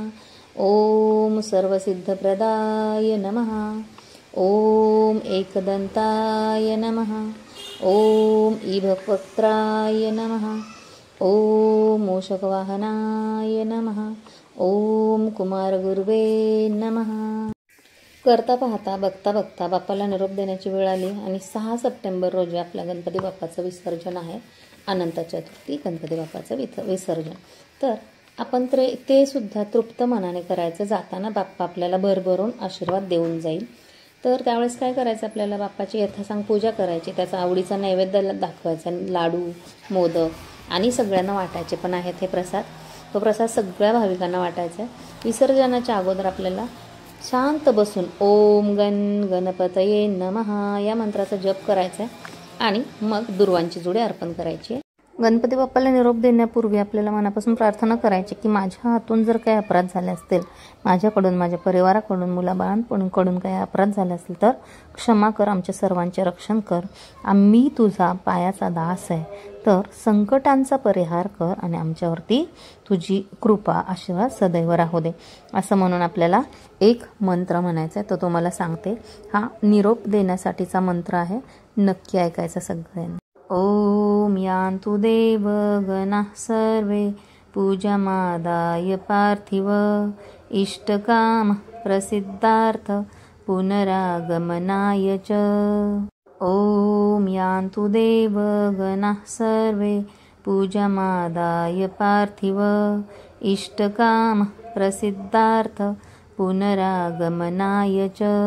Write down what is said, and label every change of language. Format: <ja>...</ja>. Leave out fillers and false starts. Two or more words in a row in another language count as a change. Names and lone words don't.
<sa>ओम सर्वसिद्धप्रदाय नमः। ओम एकदंताय नमः। ओम ईभक्वक्त्राय नमः। ओम मूषकवाहनाय नमः। ओम कुमारगुरुवे नमः।</sa> <mr>करता पाहता बघता बघता बाप्पाला निरोप देण्याची वेळ आली आणि 6 सप्टेंबर रोजी आपल्या गणपती बाप्पाचं विसर्जन आहे। अनंत चतुर्थी गणपती बाप्पाचं विसर्जन। तर आपण ते सुद्धा तृप्त मनाने करायचं। जाताना बाप्पा आपल्याला भरभरून आशीर्वाद देऊन जाईल। तर त्यावेळेस काय करायचं, आपल्याला बाप्पाची यथासांग पूजा करायची, त्याचा आवडीचा नैवेद्य दाखवायचा, लाडू मोदक आणि सगळ्यांना वाटायचे पण आहेत हे प्रसाद। तो प्रसाद सगळ्या भाविकांना वाटायचा आहे। विसर्जनाच्या अगोदर आपल्याला शांत बसून</mr> <sa>ओम गणपतये नमः</sa> <mr>या मंत्राचा जप करायचा आहे आणि मग दुर्वांची जुडे अर्पण करायची आहे। गणपती बाप्पाला निरोप देण्यापूर्वी आपल्याला मनापासून प्रार्थना करायची की माझ्या हातून जर काही अपराध झाले असतील, माझ्याकडून, माझ्या परिवाराकडून, मुलाबाळांकडून काही अपराध झाले असतील तर क्षमा कर, आमच्या सर्वांचे रक्षण कर। आम्ही तुझा पायाचा दास आहे, तर संकटांचा परिहार कर आणि आमच्यावरती तुझी कृपा आशीर्वाद सदैव राहू दे। असं म्हणून आपल्याला एक मंत्र म्हणायचा आहे, तो तुम्हाला सांगते। हा निरोप देण्यासाठीचा मंत्र आहे, नक्की ऐकायचा सगळ्यांनी।</mr> <sa>ओम यान्तु देवगणाः सर्वे पूजामादाय पार्थिव इष्टकामः प्रसिद्धार्थ पुनरागमनाय च। ओम यान्तु देवगणाः सर्वे पूजामादाय पार्थिव इष्टकामः प्रसिद्धार्थ पुनरागमनाय च।</sa>